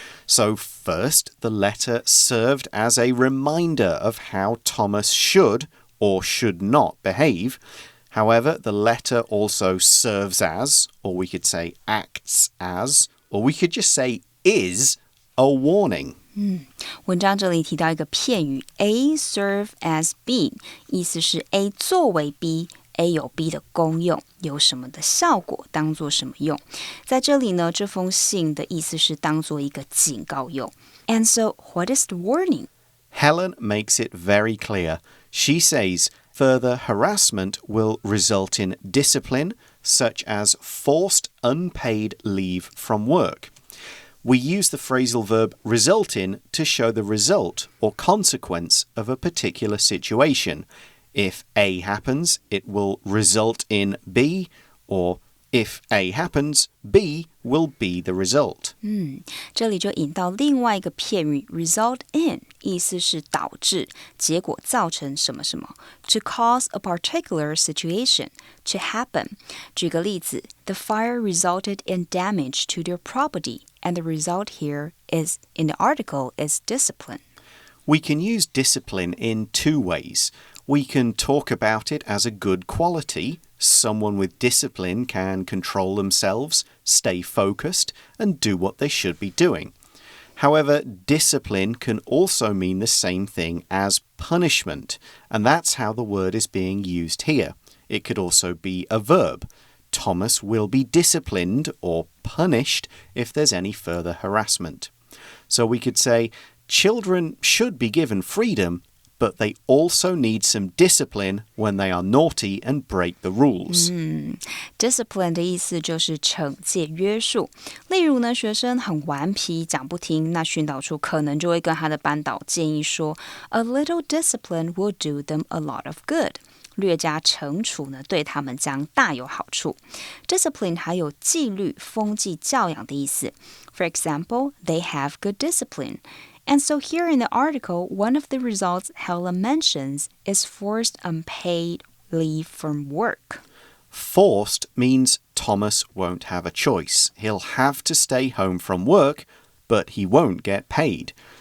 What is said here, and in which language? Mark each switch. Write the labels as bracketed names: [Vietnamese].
[English] So first, the letter served as a reminder of how Thomas should or should not behave. However, the letter also serves as, or we could say acts as, or we could just say is a warning. [Chinese] 文章这里提到一个片语 A serve as B， 意思是 A 作为 B。A 有 B 的功用，有什么的效果，当做什么用。在这里呢，这封信的意思是当做一个警告用。 [English] And so, what is the warning? Helen makes it very clear. She says further harassment will result in discipline, such as forced unpaid leave from work. We use the phrasal verb result in to show the result or consequence of a particular situation.If A happens, it will result in B, or if A happens, B will be the result. [Chinese] 这里就引到另外一个片语 result in， 意思是导致，结果造成什么什么。 [English] To cause a particular situation to happen. [Chinese] 举个例子 [English] The fire resulted in damage to their property, and the result here is, in the article, is discipline. We can use discipline in two ways.We can talk about it as a good quality. Someone with discipline can control themselves, stay focused, and do what they should be doing. However, discipline can also mean the same thing as punishment, and that's how the word is being used here. It could also be a verb. Thomas will be disciplined or punished if there's any further harassment. So we could say, children should be given freedom,but they also need some discipline when they are naughty and break the rules. [Chinese] Discipline 的意思就是惩戒约束。例如呢，学生很顽皮，讲不听，那训导处可能就会跟他的班导建议说 [English] A little discipline will do them a lot of good. [Chinese] 略加惩处呢，对他们将大有好处。 Discipline 还有纪律、风纪、教养的意思。 [English] For example, they have good discipline.And so here in the article, one of the results Helen mentions is forced unpaid leave from work. Forced means Thomas won't have a choice. He'll have to stay home from work, but he won't get paid.